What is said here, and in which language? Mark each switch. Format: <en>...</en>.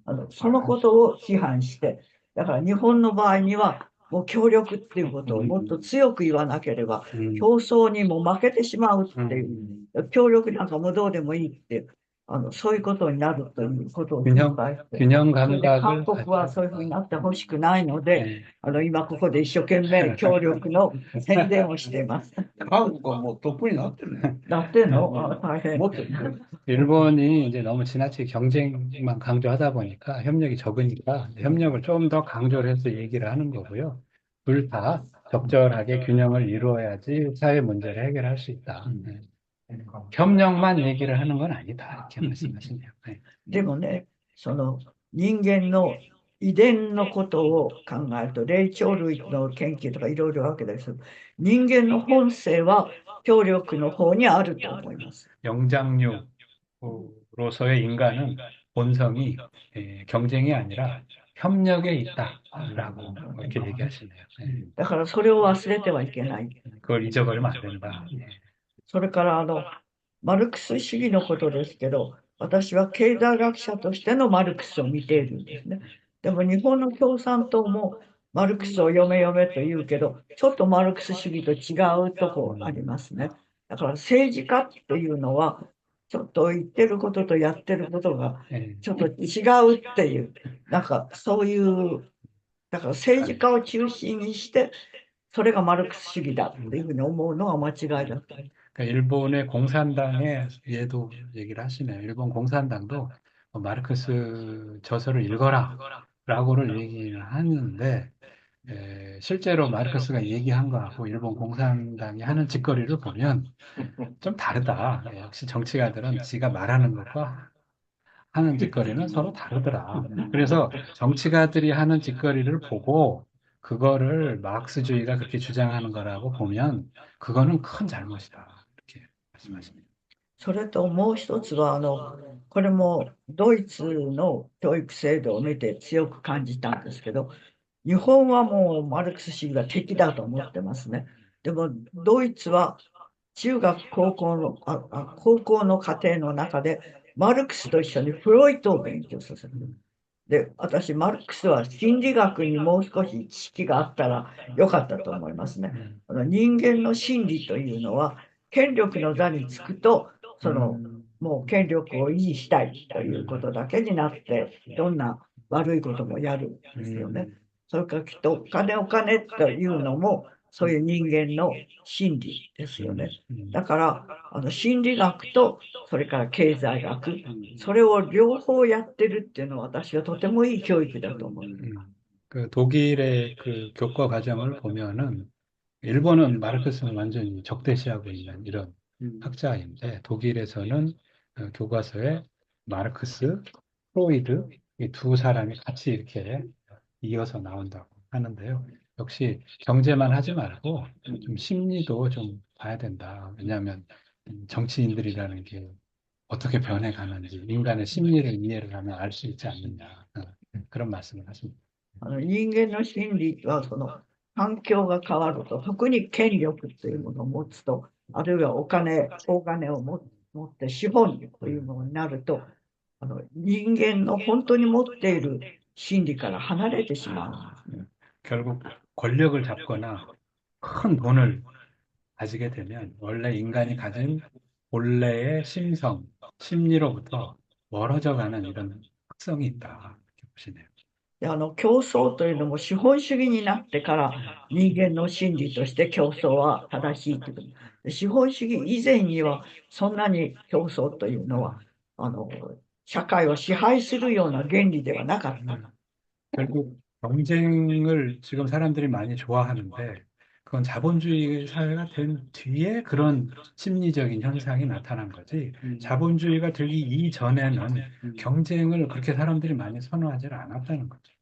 <ja>そのことを批判して、だから日本の場合には、もう協力っていうことをもっと強く言わなければ、競争にも負けてしまうっていう、協力なんかもどうでもいいっていう、そういうことになるということを心配して、</ja> <ko>균형</ko> <ja>それで</ja> <ko>감각을</ko> <ja>韓国はそういうふうになってほしくないので、今ここで一生懸命協力の宣伝をしています。韓国はもうトップになってるね。だっての大変。もっとね</ja> <ko>일본이 이제 너무 지나치게 경쟁만 강조하다 보니까 협력이 적으니까 협력을 좀 더 강조를 해서 얘기를 하는 거고요. 둘 다 적절하게 균형을 이루어야지 사회 문제를 해결할 수 있다. 네. 협력만 얘기를 하는 건 아니다. 이렇게 말씀하시네요. 네.</ko> <ja>でもね、その人間の遺伝のことを考えると、霊長類の研究とかいろいろあるわけです。人間の本性は協力の方にあると思います。</ja> <ko>영장류로서의 인간은 본성이 경쟁이 아니라 협력에 있다라고 이렇게 얘기하시네요. 네.</ko> <ja>だからそれを忘れてはいけない。</ja> <ko>그걸 잊어버리면 안 된다. 네.</ko> <ja>それからマルクス主義のことですけど、私は経済学者としてのマルクスを見ているんですね。でも日本の共産党もマルクスを読め読めと言うけど、ちょっとマルクス主義と違うとこありますね。だから政治家っていうのは、ちょっと言ってることとやってることがちょっと違うっていう、なんかそういう、だから政治家を中心にして、それがマルクス主義だっていうふうに思うのは間違いだと。</ja> <ko>그러니까 일본의 공산당의 얘도 얘기를 하시네요. 일본 공산당도 마르크스 저서를 읽어라 라고를 얘기를 하는데 실제로 마르크스가 얘기한 거하고 일본 공산당이 하는 짓거리를 보면 좀 다르다. 역시 정치가들은 지가 말하는 것과 하는 짓거리는 서로 다르더라. 그래서 정치가들이 하는 짓거리를 보고 그거를 마르크스주의가 그렇게 주장하는 거라고 보면 그거는 큰 잘못이다. 이렇게 말씀하십니다.</ko> <ja>それともう一つはこれもドイツの教育制度を見て強く感じたんですけど、日本はもうマルクス主義が敵だと思ってますね。でもドイツは中学高校の課程の中でマルクスと一緒にフロイトを勉強させる。で、私マルクスは心理学にもう少し知識があったらよかったと思いますね。人間の心理というのは権力の座につくともう権力を維持したいということだけになってどんな悪いこともやるんですよね。それからきっとお金というのもそういう人間の心理ですよね。だから心理学とそれから経済学、それを両方やってるっていうのは私はとてもいい教育だと思う。</ja> <ko>그 독일의 그 교과 과정을 보면은 일본은 마르크스는 완전히 적대시하고 있는 이런 학자인데 독일에서는 교과서에 마르크스, 프로이드 이 두 사람이 같이 이렇게 이어서 나온다고 하는데요. 역시 경제만 하지 말고 좀 심리도 좀 봐야 된다. 왜냐하면 정치인들이라는 게 어떻게 변해가는지 인간의 심리를 이해를 하면 알 수 있지 않느냐. 그런 말씀을 하십니다.</ko> <ja>人間の心理はその環境が変わると、特に権力というものを持つと、あるいはお金を持って資本というものになると、人間の本当に持っている心理から離れてしまう。</ja> <ko>결국 권력을 잡거나 큰 돈을 가지게 되면 원래 인간이 가진 본래의 심성, 심리로부터 멀어져 가는 이런 특성이 있다. 이렇게 보시네요.</ko> <ja>で競争というのも資本主義になってから人間の心理として競争は正しいという。資本主義以前にはそんなに競争というのは社会を支配するような原理ではなかった。</ja> <ko>결국 경쟁을 지금 사람들이 많이 좋아하는데 그건 자본주의 사회가 된 뒤에 그런 심리적인 현상이 나타난 거지. 자본주의가 되기 이전에는 경쟁을 그렇게 사람들이 많이 선호하지 않았다는 거죠.</ko>